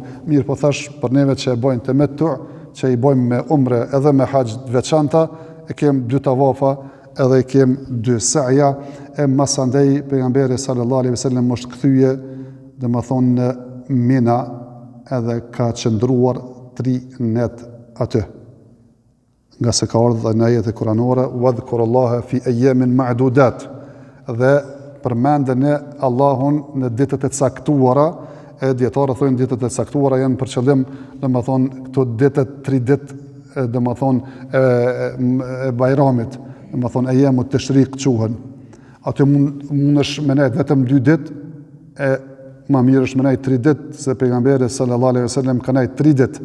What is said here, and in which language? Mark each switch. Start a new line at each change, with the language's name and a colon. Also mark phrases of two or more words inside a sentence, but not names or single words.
Albanian: Mirë po thash për neve që e bojnë tamattu, që i bojmë me umre edhe me haxh të veçanta, e kem 2 tavafa edhe i kem 2 saja. E masandej pejgamberi
Arabic: sallallahu alaihi wasallam
Albanian: është kthye domethënë në Mina edhe ka qëndruar 3 net aty. Nga se ka ardhur në ajete kuranore,
Arabic: wadhkurullaha fi ayyamin ma'dudat,
Albanian: dhe përmendën e Allahun në ditët e caktuara. E dietarët thonë ditët e caktuara janë për qëllim, domethënë këto ditët 3 ditë domethënë e Bajramit, domethënë
Arabic: ayamut tashriq
Albanian: quhen. Aty mundesh me nejt vetëm 2 ditë, e më mirë është me nejt 3 ditë, se pejgamberi
Arabic: sallallahu alaihi wasallam
Albanian: ka nejt 3 ditë.